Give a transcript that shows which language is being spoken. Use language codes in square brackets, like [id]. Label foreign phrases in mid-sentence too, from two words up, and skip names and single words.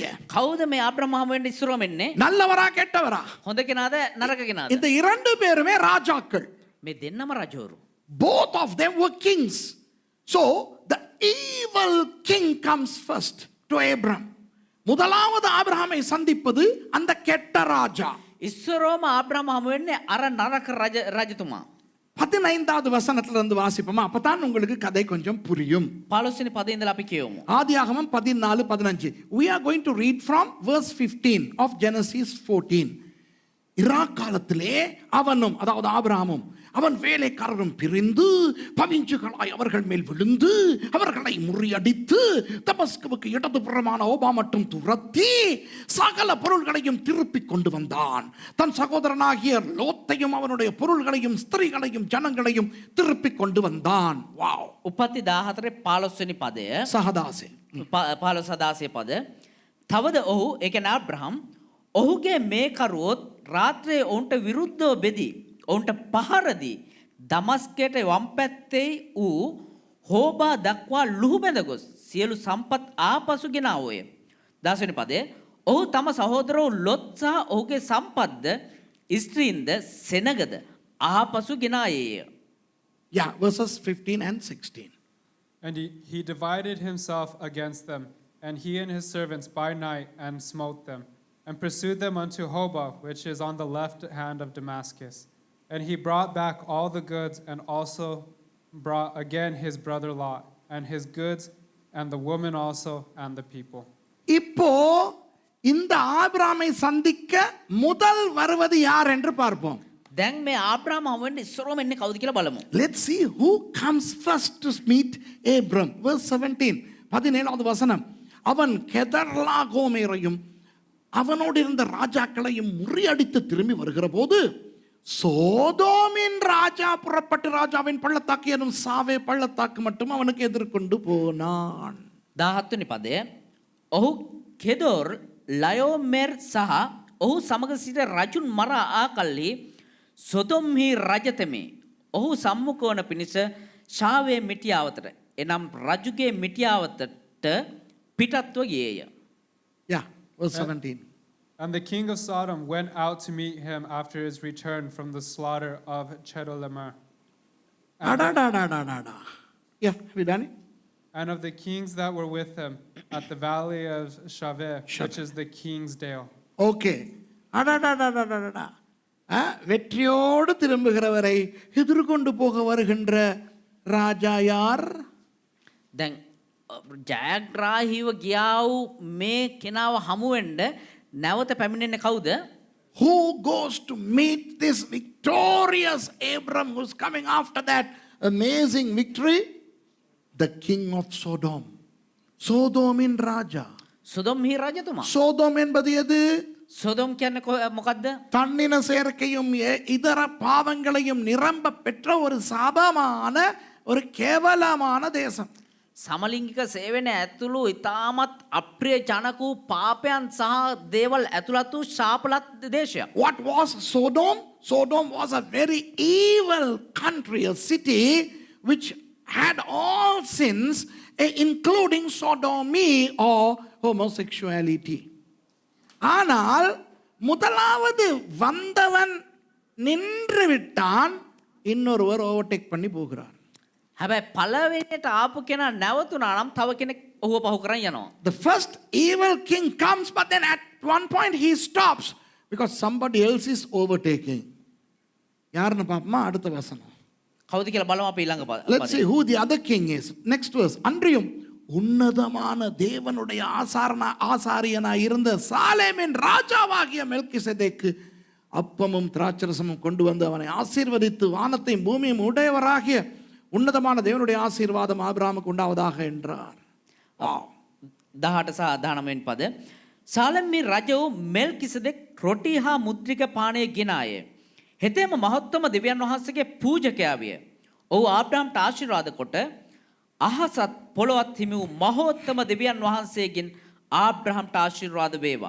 [si] කවුද මේ ආබ්‍රහාම වෙන්න ඉස්සරම එන්නේ? [ta] நல்லவரா கெட்டவரா? [si] හොඳ කෙනාද නරක කෙනාද? [ta] இந்த இரண்டு பேருமே ராஜாக்கள். [si] මේ දෙන්නම රජවරු. [en] Both of them were kings. So the evil king comes first to Abram. [ta] முதலாவது ஆபிரகாமை சந்திப்பது அந்த கெட்ட ராஜா. [si] ඉස්සරෝම ආබ්‍රහාම හමු වෙන්නේ අර නරක රජතුමා. [ta] 15வது வசனத்திலிருந்து வாசிப்போமா, அப்பதான் உங்களுக்கு கதை கொஞ்சம் புரியும். [si] 15 වෙනි පදේ ඉඳලා අපි කියවමු. [ta] ஆதியாகமம் 14:15. [en] We are going to read from verse 15 of Genesis 14. [ta] இராக் காலத்திலே அவனும், அதாவது ஆபிரகாமும் அவன் வேலைக்காரரும் பிரிந்து பவிஞ்சுகளாய் அவர்கள் மேல் விழுந்து அவர்களை முறியடித்து தமஸ்குவுக்கு இடதுபுறமான ஓபா மட்டும் துரத்தி சகல பொருள்களையும் திருப்பிக் கொண்டு வந்தான். தன் சகோதரனாகிய லோத்தையும் அவனுடைய பொருள்களையும் ஸ்திரீகளையும் ஜனங்களையும் திருப்பிக் கொண்டு வந்தான். வாவ். [si] උපත්ති 14 15 වෙනි පදය. சகதாசே 15 16 පද. තවද ඔහු ඒ කියන්නේ ආබ්‍රහම් ඔහුගේ මේකරුවොත් රාත්‍රියේ ඔවුන්ට විරුද්ධව බෙදී ඔවුන්ට පහරදී දමස්කයට වම් පැත්තේ වූ හෝබා දක්වා ලුහුබැඳ ගොස් සියලු සම්පත් ආපසු ගෙනාවෝය. 10 වෙනි පදේ ඔහු තම සහෝදරව ලොත් සහ ඔහුගේ සම්පත්ද ස්ත්‍රීන්ද සෙනගද ආපසු ගෙනායේය. [en] Yeah, verses 15 and 16. And he divided himself against them, and he and his servants by night, and smote them, and pursued them unto Hobah, which is on the left hand of Damascus. And he brought back all the goods, and also brought again his brother Lot, and his goods, and the woman also, and the people. [ta] இப்போ இந்த ஆபிரகாமை சந்திக்க முதல் வருவது யார் என்று பார்ப்போம். [si] දැන් මේ ආබ්‍රහාම හමු වෙන්නේ ඉස්සරෝම එන්නේ කවුද කියලා බලමු. [en] Let's see who comes first to meet Abram. Verse 17. [ta] 17வது வசனம். அவன் கெதர்லாகோமேரையும் அவனோடு இருந்த ராஜாக்களையும் முறியடித்து திரும்பி வருகிற போது சோதோமின் ராஜா புறப்பட்டு ராஜாவின் பள்ளத்தாக்கு எனும் சாவே பள்ளத்தாக்கு மட்டும் அவனுக்கு எதிர்கொண்டு போனான். [si] 17 වෙනි පදය ඔහු කෙදොර් ලයෝමෙර් සහ ඔහු සමග සිට රජුන් මරා ආකල්හි සොදොම්හි රජතෙමේ ඔහු සම්මුඛ වන පිණිස ශාවේ මිටියාවතට එනම් රජුගේ මිටියාවතට පිටත්ව ගියේය. [en] Yeah, verse 17. And the king of Sodom went out to meet him after his return from the slaughter of Chedorlaomer. அடடடடடடா. Yeah, we done it? And of the kings that were with him at the valley of Shaveh, which Shaveh. is the king's dale. [ta] ஓகே. அடடடடடடடா. வெற்றியோடு திரும்புகிறவரை எதிர்கொண்டு போக வருகின்ற ராஜா யார்? [si] දැන් ජයග්‍රාහීව ගියා වූ මේ කෙනාව හමු වෙන්න නැවත පැමිණෙන්නේ කවුද? [en] Who goes to meet this victorious Abram who's coming after that amazing victory? The king of Sodom. [ta] சோதோமின் ராஜா. [si] සොදොම්හි රජතුමා. [ta] சோதோம் என்பது எது? [si] සොදොම් කියන්නේ මොකද්ද? [ta] தன்னின சேர்க்கையும் இதர பாவங்களையும் நிரம்ப பெற்ற ஒரு சாபமான ஒரு கேவலமான தேசம். [si] සමලිංගික සේවනය ඇතුළු ඉතාමත් අප්‍රිය ජනක වූ පාපයන් සහ දේවල් ඇතුළත් වූ ශාපලත් දේශයක්. [en] What was Sodom? Sodom was a very evil country, a city which had all sins, including sodomy or homosexuality. [ta] ஆனால் முதலாவது வந்தவன் நின்று விட்டான், இன்னொருவர் ஓவர்டேக் பண்ணி போகிறார். [si] හැබැයි පළවෙනියට ආපු කෙනා නැවතුණා නම් තව කෙනෙක් ඔහුව පහු කරන් යනවා. [en] The first evil king comes, but then at one point he stops because somebody else is overtaking. [ta] யாருன்னு பாப்போமா? அடுத்த வசனம். [si] කවුද කියලා බලමු අපි ඊළඟ [en] Let's see who the other king is. Next verse. [ta] அன்றியும் உன்னதமான தேவனுடைய ஆசாரியனாய் இருந்த சாலேமின் ராஜாவாகிய மெல்கிசேதேக்கு அப்பமும் திராட்சரசமும் கொண்டு வந்து அவனை ஆசீர்வதித்து வானத்தையும் பூமியும் உடையவராகிய உன்னதமான தேவனுடைய ஆசீர்வாதம் ஆபிரகாமுக்கு உண்டாவதாக என்றார். [si] 18 සහ 19 වෙනි පද. සාලෙම්හි රජ වූ මෙල්කිසෙදෙක් රොටි හා මුද්‍රික පානය ගෙනාය. හෙතෙම මහත්වම දෙවියන් වහන්සේගේ පූජකයා විය. ඔහු ආබ්‍රහම්ට ආශිර්වාද කොට අහසත් පොළොවත් හිමි වූ මහෝත්තම දෙවියන් වහන්සේගෙන් ආබ්‍රහම්ට ආශිර්වාද වේවා.